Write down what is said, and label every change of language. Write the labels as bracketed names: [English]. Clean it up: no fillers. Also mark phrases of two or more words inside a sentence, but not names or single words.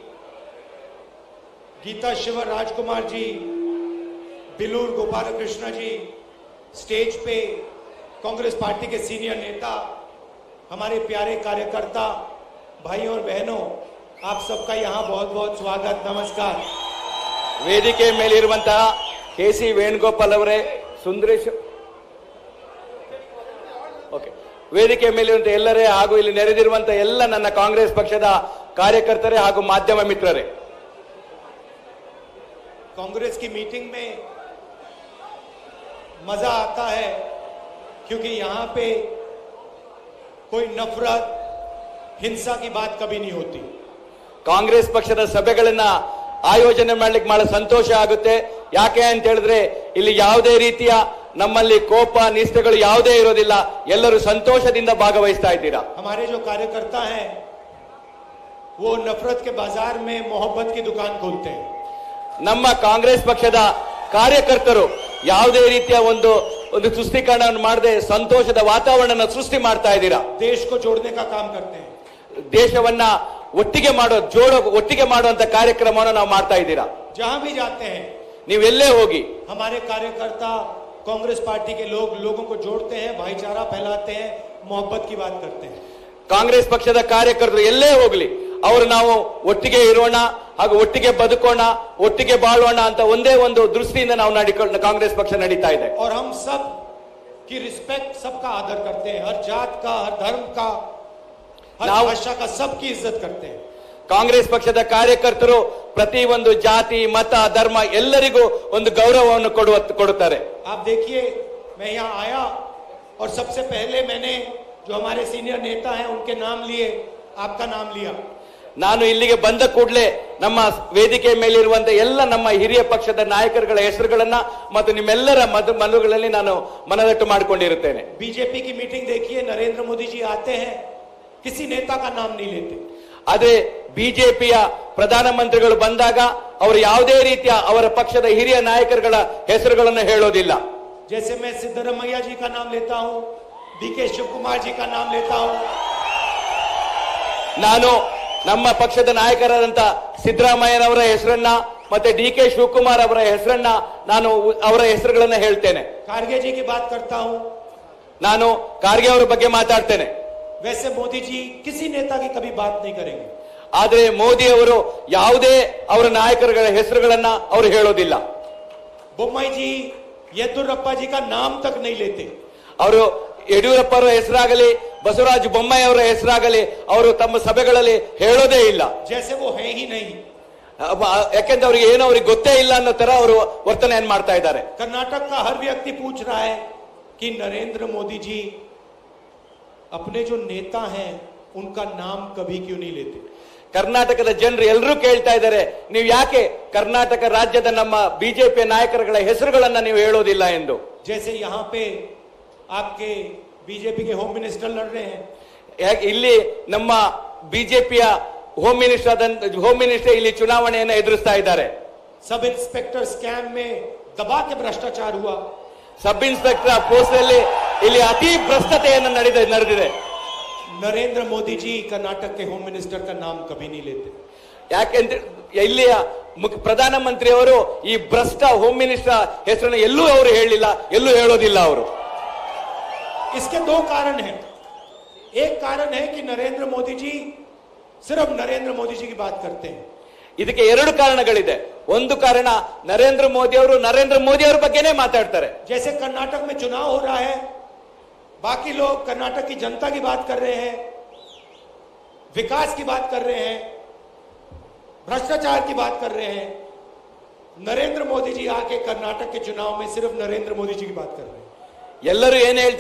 [Hindi] गीता शिवर राजकुमार जी, बिलूर गोपाल कृष्ण जी, स्टेज पे कांग्रेस पार्टी के सीनियर नेता, हमारे प्यारे कार्यकर्ता भाइयों और बहनों, आप सबका यहाँ बहुत बहुत स्वागत, नमस्कार। [Kannada] ವೇದಿಕೆ ಮೇಲಿರುವಂತಹ ಕೆಸಿ ವೇಣುಗೋಪಾಲ್ ಅವರೇ, ಸುಂದರೇಶ್, ಓಕೆ, ವೇದಿಕೆ ಮೇಲಿರುವಂತಹ ಎಲ್ಲರೇ ಹಾಗೂ ಇಲ್ಲಿ ನೆರೆದಿರುವಂತಹ ಎಲ್ಲ ನನ್ನ ಕಾಂಗ್ರೆಸ್ ಪಕ್ಷದ ಕಾರ್ಯಕರ್ತರೇ ಹಾಗೂ ಮಾಧ್ಯಮ ಮಿತ್ರರೇ, [Hindi] कांग्रेस की मीटिंग में मजा आता है क्योंकि यहाँ पे कोई नफरत हिंसा की बात कभी नहीं होती। [Kannada] ಕಾಂಗ್ರೆಸ್ ಪಕ್ಷದ ಸಭೆಗಳನ್ನ ಆಯೋಜನೆ ಮಾಡ್ಲಿಕ್ಕೆ ಬಹಳ ಸಂತೋಷ ಆಗುತ್ತೆ. ಯಾಕೆ ಅಂತ ಹೇಳಿದ್ರೆ ಇಲ್ಲಿ ಯಾವುದೇ ರೀತಿಯ ನಮ್ಮಲ್ಲಿ ಕೋಪ ನಿಷ್ಠೆಗಳು ಯಾವುದೇ ಇರೋದಿಲ್ಲ, ಎಲ್ಲರೂ ಸಂತೋಷದಿಂದ ಭಾಗವಹಿಸ್ತಾ ಇದ್ದೀರಾ। [Hindi] हमारे जो कार्यकर्ता हैं वो नफरत के बाजार में मोहब्बत की दुकान खोलते हैं। [Kannada] ನಮ್ಮ ಕಾಂಗ್ರೆಸ್ ಪಕ್ಷದ ಕಾರ್ಯಕರ್ತರು ಯಾವುದೇ ರೀತಿಯ ಒಂದು ತುಷ್ಟೀಕರಣವನ್ನು ಮಾಡದೆ ಸಂತೋಷದ ವಾತಾವರಣ ಸೃಷ್ಟಿ ಮಾಡ್ತಾ ಇದ್ದೀರಾ। [Hindi] देश को जोड़ने का काम करते हैं। [Kannada] ದೇಶವನ್ನ ಒಟ್ಟಿಗೆ ಮಾಡುವಂತ ಕಾರ್ಯಕ್ರಮವನ್ನು ನಾವು ಮಾಡ್ತಾ ಇದ್ದೀರಾ। [Hindi] जहां भी जाते हैं [Kannada] ನೀವೆಲ್ಲೇ ಹೋಗಿ [Hindi] हमारे कार्यकर्ता कांग्रेस पार्टी के लोगों को जोड़ते हैं, भाईचारा फैलाते हैं, मोहब्बत की बात करते हैं। [Kannada] ಕಾಂಗ್ರೆಸ್ ಪಕ್ಷದ ಕಾರ್ಯಕರ್ತರು ಎಲ್ಲೇ ಹೋಗ್ಲಿ ಅವರು ನಾವು ಒಟ್ಟಿಗೆ ಇರೋಣ ಹಾಗೂ ಒಟ್ಟಿಗೆ ಬದುಕೋಣ, ಒಟ್ಟಿಗೆ ಬಾಳೋಣ ಅಂತ ಒಂದೇ ಒಂದು ದೃಷ್ಟಿಯಿಂದ ನಾವು ಕಾಂಗ್ರೆಸ್ ಪಕ್ಷ ನಡೀತಾ ಇದೆ। [Hindi] और हम सब की रिस्पेक्ट, सबका आदर करते हैं, हर जात का, हर धर्म का, हर भाषा का, सबकी इज्जत करते हैं। [Kannada] ಕಾಂಗ್ರೆಸ್ ಪಕ್ಷದ ಕಾರ್ಯಕರ್ತರು ಪ್ರತಿ ಒಂದು ಜಾತಿ ಮತ ಧರ್ಮ ಎಲ್ಲರಿಗೂ ಒಂದು ಗೌರವವನ್ನು ಕೊಡುತ್ತಾರೆ। [Hindi] आप देखिए, मैं यहाँ आया और सबसे पहले मैंने जो हमारे सीनियर नेता हैं उनके नाम लिए, आपका नाम लिया। [Kannada] ನಾನು ಇಲ್ಲಿಗೆ ಬಂದ ಕೂಡಲೇ ನಮ್ಮ ವೇದಿಕೆ ಮೇಲಿರುವಂತ ಎಲ್ಲ ನಮ್ಮ ಹಿರಿಯ ಪಕ್ಷದ ನಾಯಕರುಗಳ ಹೆಸರುಗಳನ್ನ ಮತ್ತು ನಿಮ್ಮೆಲ್ಲರ ಮನಗಳಲ್ಲಿ ನಾನು ಮನದಟ್ಟು ಮಾಡಿಕೊಂಡಿರುತ್ತೇನೆ। [Hindi] बीजेपी की मीटिंग देखिए, नरेंद्र मोदी जी आते हैं, किसी नेता का नाम नहीं लेते। [Kannada] ಆದ್ರೆ ಬಿಜೆಪಿಯ ಪ್ರಧಾನಮಂತ್ರಿಗಳು ಬಂದಾಗ ಅವರು ಯಾವುದೇ ರೀತಿಯ ಅವರ ಪಕ್ಷದ ಹಿರಿಯ ನಾಯಕರುಗಳ ಹೆಸರುಗಳನ್ನು ಹೇಳೋದಿಲ್ಲ। [Hindi] जैसे मैं सिद्धरामैया जी का नाम लेता हूं, डीके शिव कुमार जी का नाम लेता हूं। [Kannada] ನಾನು ನಮ್ಮ ಪಕ್ಷದ ನಾಯಕರಾದಂತ ಸಿದ್ದರಾಮಯ್ಯನವರ ಹೆಸರನ್ನ ಮತ್ತೆ ಡಿಕೆ ಶಿವಕುಮಾರ್ ಅವರ ಹೆಸರನ್ನ ನಾನು ಅವರ ಹೆಸರುಗಳನ್ನ ಹೇಳ್ತೇನೆ। [Hindi] कारगे जी की बात करता हूं, [Kannada] ನಾನು ಖಾರ್ಗೆ ಅವರ ಬಗ್ಗೆ ಮಾತಾಡ್ತೇನೆ। [Hindi] वैसे मोदी जी किसी नेता की कभी बात नहीं करेंगे। [Kannada] ಆದ್ರೆ ಮೋದಿ ಅವರು ಯಾವುದೇ ಅವರ ನಾಯಕರುಗಳ ಹೆಸರುಗಳನ್ನ ಅವರು ಹೇಳೋದಿಲ್ಲ। [Hindi] बोम्मई जी, येदुरप्पा जी का नाम तक नहीं लेते। [Kannada] ಅವರು ಯಡಿಯೂರಪ್ಪ ಅವರ ಹೆಸರಾಗಲಿ ಬಸವರಾಜ ಬೊಮ್ಮಾಯಿ ಅವರ ಹೆಸರಾಗಲಿ ಅವರು ತಮ್ಮ ಸಭೆಗಳಲ್ಲಿ ಹೇಳೋದೇ ಇಲ್ಲ। [Hindi] जैसे वो है ही नहीं। [Kannada] ಯಾಕೆಂದ್ರೆ ಅವ್ರಿಗೆ ಏನೋ ಅವ್ರಿಗೆ ಗೊತ್ತೇ ಇಲ್ಲ ಅನ್ನೋ ತರ ಅವರು ವರ್ತನೆಯನ್ನು ಮಾಡ್ತಾ ಇದ್ದಾರೆ। [Hindi] कर्नाटक का हर व्यक्ति पूछ रहा है कि नरेंद्र मोदी जी अपने जो नेता हैं उनका नाम कभी क्यों नहीं लेते। [Kannada] ಕರ್ನಾಟಕದ ಜನರು ಎಲ್ಲರೂ ಕೇಳ್ತಾ ಇದ್ದಾರೆ, ನೀವು ಯಾಕೆ ಕರ್ನಾಟಕ ರಾಜ್ಯದ ನಮ್ಮ ಬಿಜೆಪಿ ನಾಯಕರುಗಳ ಹೆಸರುಗಳನ್ನ ನೀವು ಹೇಳೋದಿಲ್ಲ ಎಂದು। [Hindi] जैसे यहाँ पे आपके बीजेपी के [English] home minister [Hindi] लड़ रहे हैं, [Kannada] ಇಲ್ಲಿ ನಮ್ಮ ಬಿಜೆಪಿಯ [English] home minister [Kannada] ಇಲ್ಲಿ ಚುನಾವಣೆಯನ್ನು ಎದುರಿಸ್ತಾ ಇದ್ದಾರೆ। [English] sub inspector scam [Hindi] में दबा के भ्रष्टाचार हुआ। [English] sub inspector post [Kannada] ಅಲ್ಲಿ ಇಲ್ಲಿ ಅತಿ ಭ್ರಷ್ಟತೆಯನ್ನು ನಡೆದಿದೆ। [Hindi] नरेंद्र मोदी जी कर्नाटक के [English] home minister [Hindi] का नाम कभी नहीं लेते। [Kannada] ಯಾಕೆಂದ್ರೆ ಇಲ್ಲಿಯ ಪ್ರಧಾನಮಂತ್ರಿ ಅವರು ಈ ಭ್ರಷ್ಟ [English] home minister [Kannada] ಹೆಸರನ್ನು ಎಲ್ಲೂ ಅವರು ಹೇಳಿಲ್ಲ, ಎಲ್ಲೂ ಹೇಳೋದಿಲ್ಲ ಅವರು। [Hindi] इसके दो कारण हैं। एक कारण है कि नरेंद्र मोदी जी सिर्फ नरेंद्र मोदी जी की बात करते हैं। [Kannada] ಇದಕ್ಕೆ ಎರಡು ಕಾರಣಗಳಿದೆ। ಒಂದು ಕಾರಣ ನರೇಂದ್ರ ಮೋದಿ ಅವರ ಬಗ್ಗೆನೇ ಮಾತಾಡ್ತಾರೆ। [Hindi] जैसे कर्नाटक में चुनाव हो रहा है, बाकी लोग कर्नाटक की जनता की बात कर रहे हैं, विकास की बात कर रहे हैं, भ्रष्टाचार की बात कर रहे हैं। नरेंद्र मोदी जी आके कर्नाटक के चुनाव में सिर्फ नरेंद्र मोदी जी की बात कर रहे हैं।